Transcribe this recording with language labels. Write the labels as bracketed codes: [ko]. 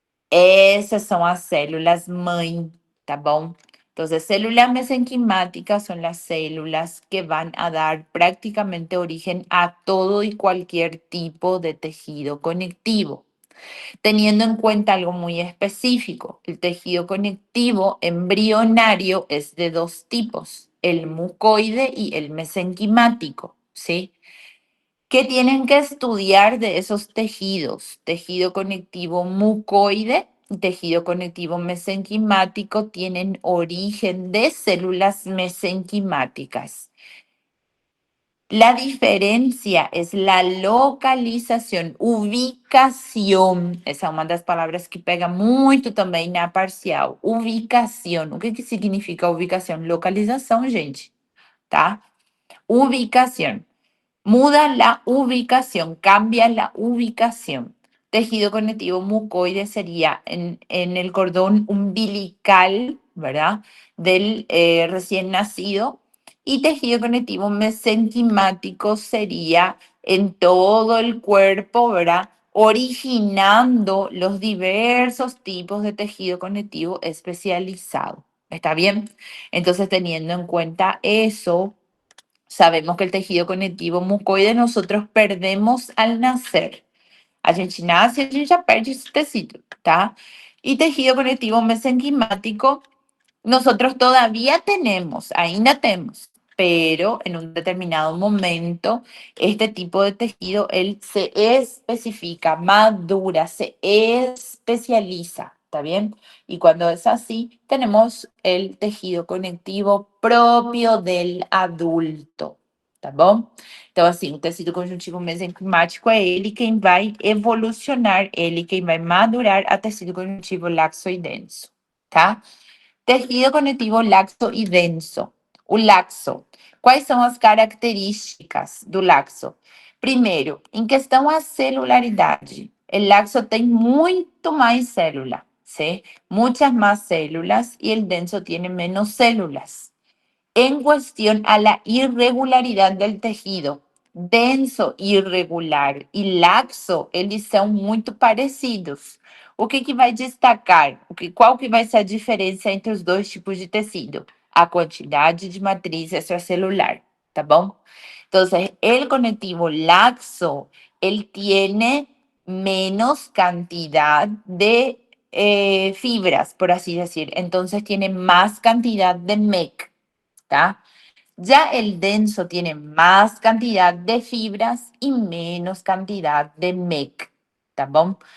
[pt] Essas são as células mãe, tá bom? [es] Entonces, células mesenquimáticas son las células que van a dar prácticamente origen a todo y cualquier tipo de tejido conectivo, teniendo en cuenta algo muy específico. El tejido conectivo embrionario es de dos tipos, el mucoide y el mesenquimático, ¿sí? ¿Qué tienen que estudiar de esos tejidos? Tejido conectivo mucoide y tejido conectivo mesenquimático tienen origen de células mesenquimáticas. La diferencia es la localización, ubicación. [pt] Essa é uma das palavras que pega muito também na parcial. Ubicação. O que que significa ubicação? Localização, gente, tá? [es] Ubicación. Muda la ubicación, cambia la ubicación. tejido conectivo mucoide sería en el cordón umbilical, ¿verdad? Del recién nacido. Y tejido conectivo mesenquimático sería en todo el cuerpo, ¿verdad? Originando los diversos tipos de tejido conectivo especializado. ¿Está bien? Entonces, teniendo en cuenta eso, sabemos que el tejido conectivo mucoide nosotros perdemos al nacer. [pt] A gente nasce e a gente já perde esse tecido, tá? [es] Y tejido conectivo mesenquimático nosotros todavía tenemos, ainda tenemos, pero en un determinado momento este tipo de tejido él se especifica, madura, se especializa, ¿está bien? Y cuando es así, tenemos el tejido conectivo propio del adulto, [pt] tá bom? Então, assim, o tecido conjuntivo mesenquimático é ele quem vai evolucionar, ele quem vai madurar a tecido conjuntivo laxo e denso, tá? [es] Tejido conectivo laxo [pt] e denso. O laxo. Quais são as características do laxo? Primeiro, em questão à celularidade. O laxo tem muito mais célula, ¿sí? [es] Muchas más células y el denso tiene menos células. En cuestión a la irregularidad del tejido, denso, irregular e laxo, [pt] eles são muito parecidos. O que vai destacar? Qual que vai ser a diferença entre os dois tipos de tecido? A quantidade de matriz extracelular, tá bom? [es] Então, el conectivo laxo, ele tiene menos cantidad de fibras, por así decir. Entonces, tiene más cantidad de MEC. ¿Tá? Ya el denso tiene más cantidad de fibras y menos cantidad de MEC, [pt] ¿tá bom?